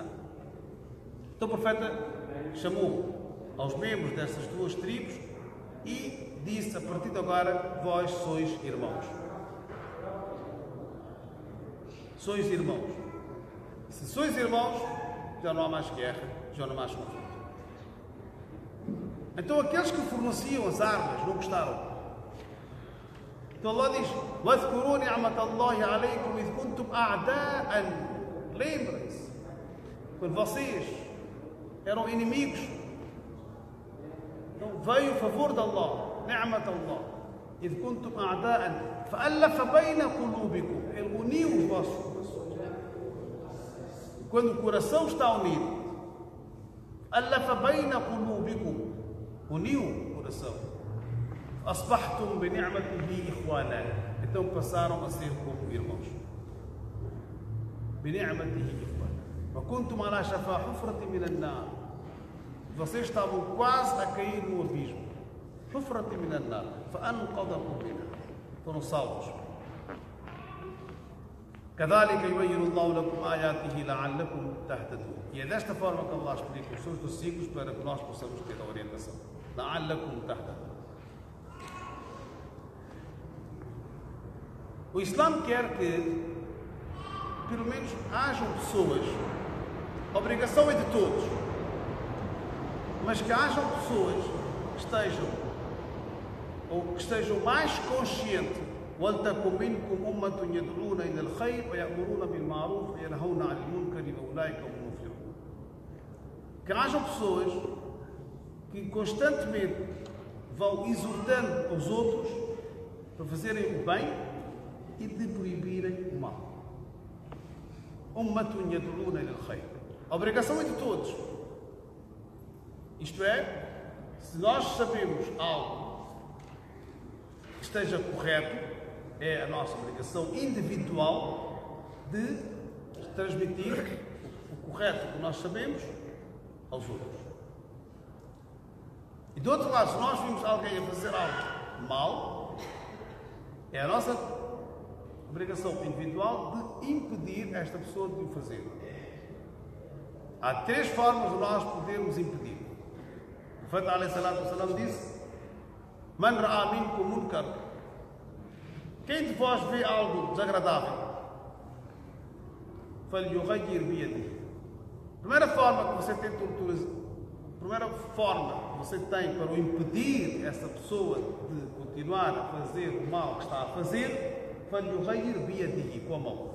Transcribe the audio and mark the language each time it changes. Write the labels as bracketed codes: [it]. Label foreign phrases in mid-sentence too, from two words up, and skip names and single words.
[pt] Então o profeta chamou aos membros dessas duas tribos e disse: a partir de agora vós sois irmãos. Sois irmãos. Se sois irmãos, já não há mais guerra, já não há mais conflito. Então aqueles que forneciam as armas não gostaram. Então Allah diz: [ar] وَاذْكُرُوا نِعْمَةَ اللَّهِ عَلَيْكُمْ إِذْ كُنْتُمْ أَعْدَاءً. [pt] Lembrem-se, quando vocês eram inimigos, então veio o favor de Allah, [ar] نِعْمَةَ اللَّهِ إِذْ كُنْتُمْ أَعْدَاءً فَأَلَّفَ بَيْنَ قُلُوبِكُمْ. [pt] Ele uniu os vossos corações. Quando o coração está unido, [ar] أَلَّفَ بَيْنَ قُلُوبِكُمْ, [pt] uniu o coração. [ar] أصبحتم بنعمته إخوانا. [pt] Então passaram a ser como irmãos. [ar] بنعمته إخوانا. وكنتم على شفا حفرة من النار. [pt] Vocês estavam quase a cair no abismo. [ar] حفرة من النار. فأنقذكم منها. [pt] Foram salvos. [ar] كذلك يبين الله لكم آياته لعلكم تهتدون. [pt] E é desta forma que Allah explica os seus versículos para que nós possamos ter a orientação. [ar] لعلكم تهتدون. [pt] O Islã quer que, pelo menos, hajam pessoas, a obrigação é de todos, mas que hajam pessoas que estejam mais conscientes. [ar] وَلْتَكُنْ مِنْكُمْ أُمَّةٌ يَدْعُونَ إِلَى الْخَيْرِ وَيَأْمُرُونَ بِالْمَعْرُوفِ وَيَنْهَوْنَ عَنِ الْمُنكَرِ وَأُولَئِكَ هُمُ الْمُفْلِحُونَ. [pt] Que hajam pessoas que constantemente vão exortando os outros para fazerem o bem e de proibirem o mal. [ar] أمة يدعون إلى الخير. [pt] A obrigação é de todos. Isto é, se nós sabemos algo que esteja correto, é a nossa obrigação individual de transmitir o correto que nós sabemos aos outros. E do outro lado, se nós vimos alguém a fazer algo mal, é a nossa obrigação individual de impedir esta pessoa de o fazer. Há 3 formas de nós podermos impedir. O profeta [ar] عليه الصلاة والسلام [pt] disse: [ar] من رأى منكم منكرا. [pt] Quem de vós vê algo desagradável, [ar] فليغير بيده. [pt] Primeira forma que você tem para impedir essa pessoa de continuar a fazer o mal que está a fazer, [ar] فليغير بيده, [pt] com a mão.